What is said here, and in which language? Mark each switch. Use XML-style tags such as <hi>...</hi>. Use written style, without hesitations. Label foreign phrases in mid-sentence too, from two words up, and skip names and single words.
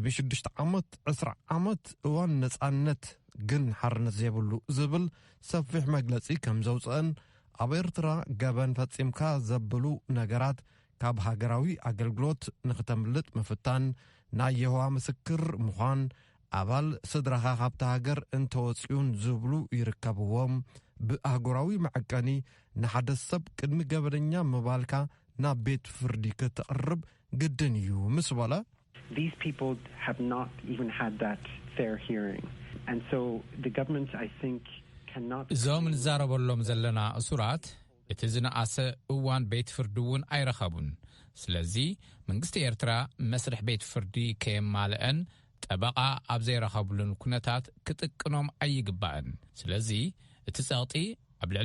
<ti>6 ዓመት 10 ዓመት እዋን ነጻነት ግን ሓርነት ዘይብሉ ዝብል ሰፊሕ መግለጺ ከም ዘውፅአን ኣብ ኤርትራ ገበን ፈጺምካ ዘብሉ ነገራት ካብ ሃገራዊ ኣገልግሎት ንኽተምልጥ ምፍታን ናይ የህዋ ምስክር ምዃን ኣባል ስድራኻ ካብቲ ሃገር እንተወፂኡን ዝብሉ ይርከብዎም ብኣህጉራዊ መዐቀኒ ንሓደ ሰብ ቅድሚ ገበነኛ ምባልካ ናብ ቤት ፍርዲ ክትቕርብ ግድን እዩ ምስ በለ</ti> <en>These people have not even had that fair hearing and so the government I think cannot</en> <ti>እዞም ንዛረበሎም ዘለና እሱራት እቲ ዝነኣሰ እዋን ቤት ፍርዲ እውን ኣይረኸቡን ስለዚ መንግስቲ ኤርትራ መስርሕ ቤት ፍርዲ ከየማልአን ጠበቓ ኣብ ዘይረኸቡሉን ኩነታት ክጥቅኖም ኣይግባእን ስለዚ እቲ ጸቕጢ ኣብ ልዕሊ</ti>